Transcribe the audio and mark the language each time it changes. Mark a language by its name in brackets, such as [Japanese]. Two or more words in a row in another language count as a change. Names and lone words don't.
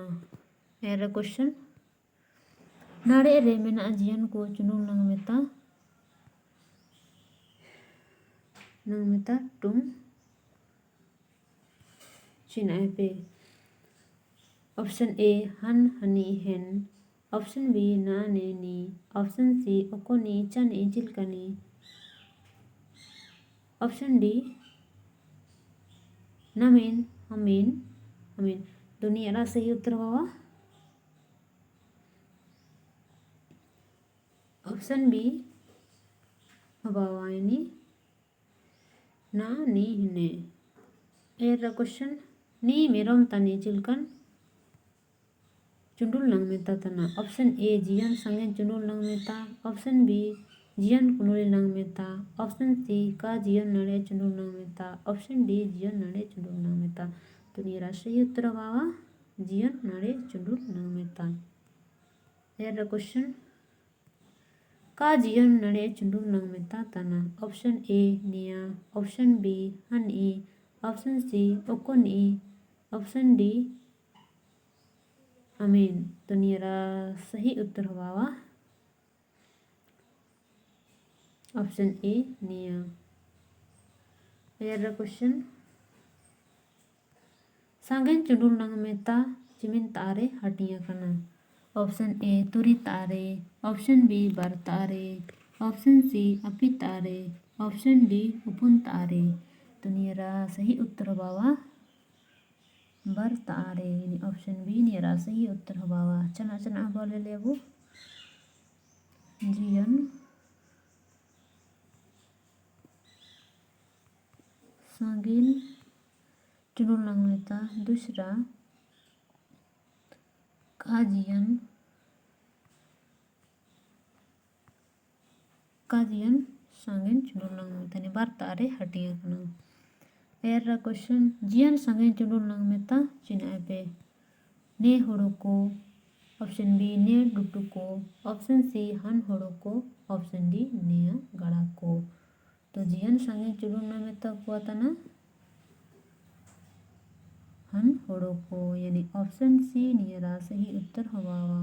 [Ho] अयर क्वेश्चन नाड़े रे मेना जियन को चुंडुल नंग मेता टुम चिनाए पे. ऑप्शन ए हन हनी हेन. ऑप्शन बी ना ने नी. ऑप्शन सी ओकोनी चनी चिलकनी. ऑप्शन डी नमीन हमीन हमीन. [Hindi] तो नियरा सही उत्तर होगा ऑप्शन बी होबावा. [Ho] यानी ना नी हिने. अयर क्वेश्चन नी मेरोम तनी चिलकन चुंडुल नंग मेता तना. ऑप्शन ए जियन संगे चुंडुल नंग मेता. ऑप्शन बी जियन कुनुली नंग मेता. ऑप्शन सी का जियन नड़े चुंडुल नंग मेता. ऑप्शन डी जियन नड़े चुंडुल नंग मेता. तो नियरा [Hindi] सही उत्तर होगा [Ho] जियन नड़े चुंडुल नंग मेता. अयर क्वेश्चन का जियन नड़े चुंडुल नंग मेता तना. ऑप्शन ए निया. ऑप्शन बी हन ई. ऑप्शन सी ओकोन ई. ऑप्शन डी अमीन. [Hindi] तो नियरा सही उत्तर होगा ऑप्शन ए निया. [Ho] अयर क्वेश्चन सांगेन चुंडुल नंग मेता चिमिन तारे हटिया कना. ऑप्शन ए तुरी तारे. ऑप्शन बी बर तारे. ऑप्शन सी अपि तारे. ऑप्शन डी उपुन तारे. तो नियरा [Hindi] सही उत्तर [Ho] होबावा बर तारे. यानी ऑप्शन बी नियरा [Hindi] सही उत्तर [Ho] होबावा. चना चना बोले लेबू जियन सांगिन चुनुल नंगमेता। दूसरा काजियन सांगेन चुनुल नंगमेता ने बार तारे हटिया कना। एरा क्वेश्चन जियन सांगेन चुनुल नंगमेता चिनाए पे ने होड़ो को। ऑप्शन बी ने डुटू को। ऑप्शन सी हन होड़ो को। ऑप्शन डी नेया गड़ा को। तो जियन सांगेन चुनुल नंगमेता को तना हन होड़ो को, यानी ऑप्शन सी नियरा [Hindi] सही उत्तर [Ho] हवावा।